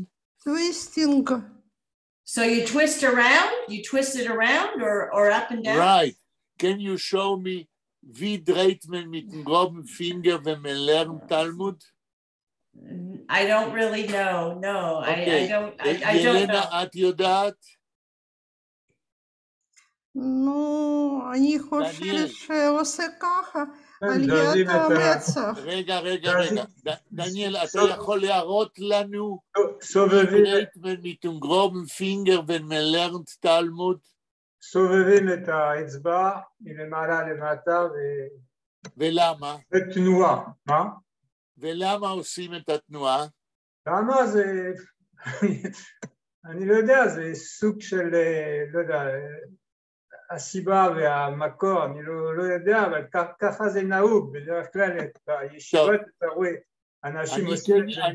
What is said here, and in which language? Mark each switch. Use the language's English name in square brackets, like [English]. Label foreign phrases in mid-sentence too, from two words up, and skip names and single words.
[English] Twisting. So you twist it around or up and down? Right. Can you show me [German] wie dreht man mit dem groben Finger, wenn man lernt Talmud? [English] I don't really know. No, okay. I don't know. [Hebrew] ילנה, את יודעת? Ну, אני חושבת שעושה ככה, על יד המצח. רגע. דניאל, אתה יכול להראות לנו טרייטמן [German] mit dem groben Finger, wenn man lernt Talmud? [Hebrew] סובבים את האצבע מלמעלה למטה ולמה? ותנועה. מה? ולמה עושים את התנועה? למה זה... אני לא יודע, זה סוג של, לא יודע, הסיבה והמקור, אני לא יודע, אבל ככה זה נהוג, בדרך כלל בישיבות אתה רואה, אנשים עושים את זה.